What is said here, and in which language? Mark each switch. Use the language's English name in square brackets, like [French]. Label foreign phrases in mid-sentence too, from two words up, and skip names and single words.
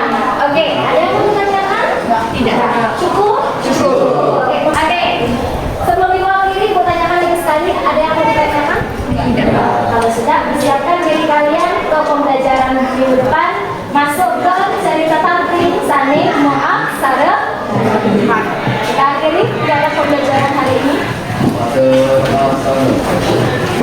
[Indonesian] Oke, ada yang mau ditanyakan? Tidak. Cukup? Oke. Sebelum diwakili, mau tanyakan lagi sekali. Ada yang mau ditanyakan? Tidak. Kalau sudah, persiapkan diri kalian ke pembelajaran minggu depan. Masuk ke cerita tantri, saning, moak, sarep. Kita akhiri dalam pembelajaran hari ini. Waduh,